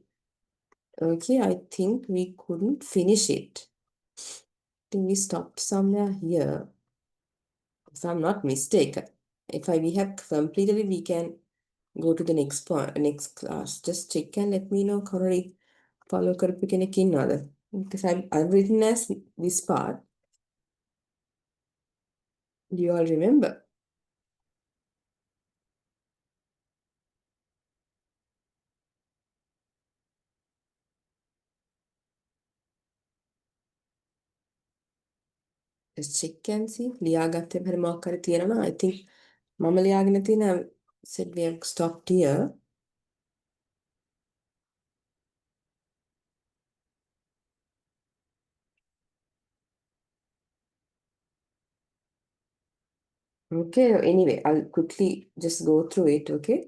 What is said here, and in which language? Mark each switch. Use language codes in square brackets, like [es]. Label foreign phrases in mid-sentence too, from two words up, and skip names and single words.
[en] Okay, I think we couldn't finish it. I think we stopped somewhere here, if I'm not mistaken. We have completed it, we can go to the next point, next class. Just check and let me know. [si] Correct. Follow කරපු කෙනෙක් ඉන්නවද? [en] Because I've written as this part. Do you all remember? Just check and see. [si] ලියාගත්තේ හරි මොකක් හරි තියෙනවා. [en] I think [si] මම ලියාගෙන තියෙන [en] said we have stopped here. Okay, anyway, I'll quickly just go through it, okay?